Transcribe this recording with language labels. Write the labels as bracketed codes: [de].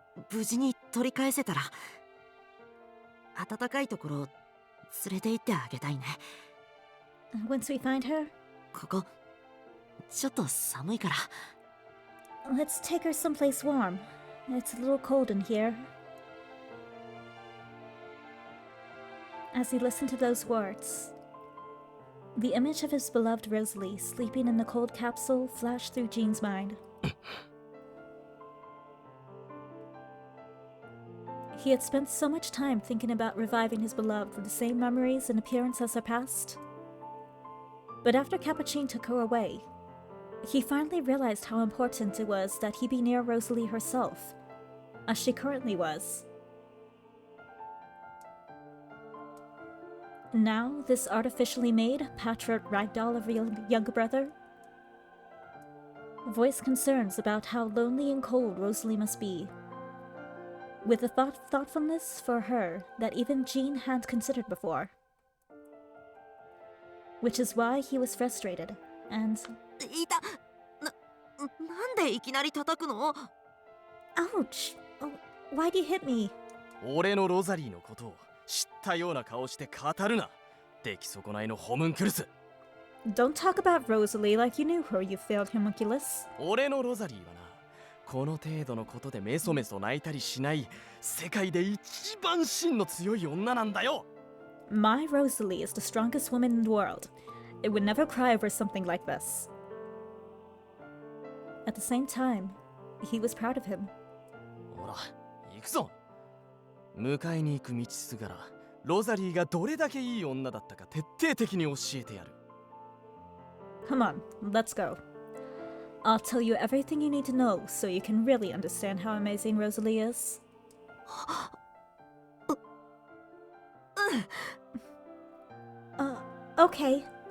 [ja] 無事に取り返せたら暖かいところ連れて行ってあげたいね。 [en] Once we find her... [ja] ここちょっと寒いから。 [en] Let's take her someplace warm. It's a little cold in here. As he listened to those words, the image of his beloved Rosalie sleeping in the cold capsule flashed through Jean's mind. He had spent so much time thinking about reviving his beloved with the same memories and appearance as her past. But after Capucine took her away, he finally realized how important it was that he be near Rosalie herself, as she currently was. Now, this artificially made, patchwork ragdoll of a younger brother voiced concerns about how lonely and cold Rosalie must be, with a thoughtfulness for her that even Jean hadn't considered before. Which is why he was frustrated, and... [ja] いた！なんでいきなり叩くの？ [en] Ouch! Why'd you hit me? [ja] 俺のロザリーのことを知ったような顔して語るな。出来損ないのホムンクルス。 [en] Don't talk about Rosalie like you knew her, you failed homunculus. [ja] 俺のロザリーはな、この程度のことでメソメソ泣いたりしない世界で一番芯の強い女なんだよ。 [en] My Rosalie is the strongest woman in the world. It would never cry over something like this. At the same time, he was proud of him. [ja] ほら、行くぞ。迎えに行く道すがら、ロザリーがどれだけいい女だったか徹底的に教えてやる。 [en] Come on, let's go. I'll tell you everything you need to know so you can really understand how amazing Rosalie is. Okay.